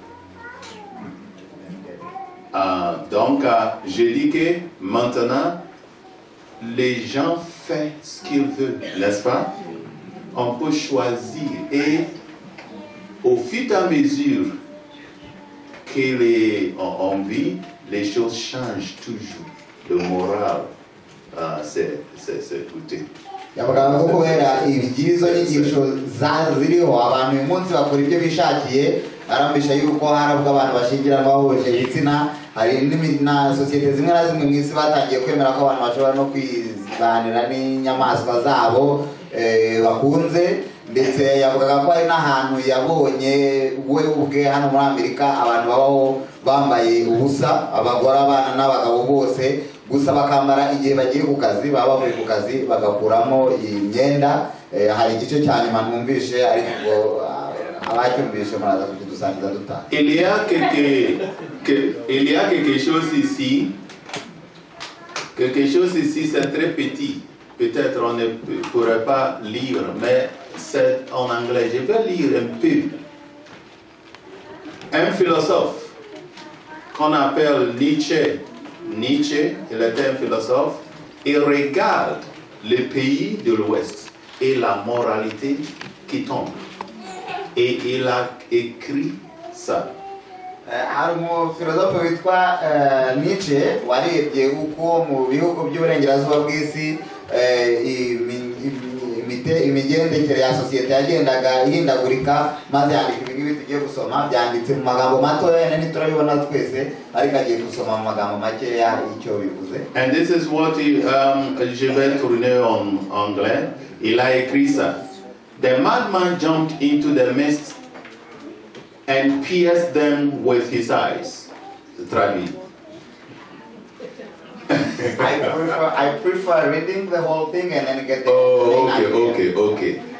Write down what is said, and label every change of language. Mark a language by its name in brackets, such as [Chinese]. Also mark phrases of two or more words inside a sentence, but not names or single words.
[French] Donc, je dis que maintenant, les gens font ce qu'ils veulent, n'est-ce pas? On peut choisir et au fur et à mesure qu'on vit, les choses changent toujours. Le moral, c'est tout. [Kinyarwanda] yavuga ko kubera ibyizo n'inyigisho ziriho abantu uyu munsi bakora ibyo bishakiye arambisha yuko haravuga abantu bashingiranwa bahuje ibitsina hari na sosiyete zimwe na zimwe mu isi batangiye kwemera ko abantu bashobora no kwibanira n'inyamaswa zabo bakunze ndetse yavugaga ko hari n'ahantu yabonye we ubwe hano muri Amerika abantu babaho bambaye ubusa abagore abana n'abagabo bose gusa bakambara igihe bagiye ku kazi baba bavuye ku kazi bagakuramo imyenda hari igice cya nyuma numvishe ariko abacyumvishe muraza kudusangiza dutaha. [French] Il y a quelque chose ici c'est très petit, peut-être on ne pourrait pas lire mais c'est en anglais, je vais lire un peu. Un philosophe qu'on appelle Nietzsche, il était un philosophe, il regarde les pays de l'Ouest et la moralité qui tombe. Et il a écrit ça. [Kinyarwanda] hari umufilozofe witwa Nietzsche warebye uko mu bihugu by'uburengerazuba bw'isi imigendekere ya sosiyete yagendaga ihindagurika maze yandika ibingibi tugiye gusoma byanditse mu magambo matoya ntiturabibona twese ariko agiye gusoma mu magambo makeya icyo bivuze. [English] And this is what [French] je vais tourner en anglais. Il a écrit ça. [English] The madman jumped into the midst and pierced them with his eyes. [French] Traduit. [English] I prefer reading the whole thing and then get the Okay.